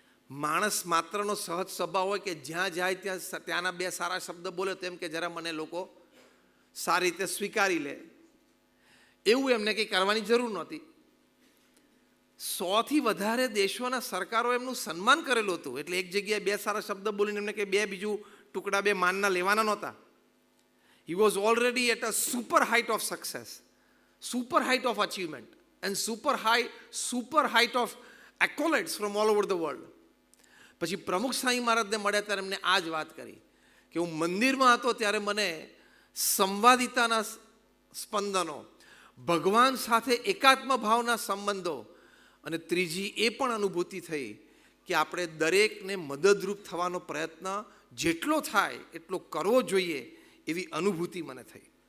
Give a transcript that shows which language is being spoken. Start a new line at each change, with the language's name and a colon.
Gujarati: માણસ માત્રનો સહજ સ્વભાવ હોય કે જ્યાં જાય ત્યાંના 2 સારા શબ્દ બોલે તેમ કે જરા મને લોકો સારી રીતે સ્વીકારી લે, એવું એમને કંઈ કરવાની જરૂર નહોતી. 100થી વધારે દેશોના સરકારો એમનું સન્માન કરેલું હતું. એટલે એક જગ્યાએ 2 સારા શબ્દ બોલીને એમને કે 2 બીજું ટુકડા 2 માનના લેવાના નહોતા.
English: He was already at a super height of success, super height of achievement and super height of accolades from all over the world.
Gujarati: પછી પ્રમુખ સ્વામી મહારાજને મળ્યા ત્યારે એમને આ જ વાત કરી કે હું મંદિરમાં હતો ત્યારે મને સંવાદિતાના સ્પંદનો, ભગવાન સાથે એકાત્મ ભાવના સંબંધો અને ત્રીજી એ પણ અનુભૂતિ થઈ કે આપણે દરેકને મદદરૂપ થવાનો પ્રયત્ન જેટલો થાય એટલો કરવો જોઈએ એવી અનુભૂતિ મને થઈ.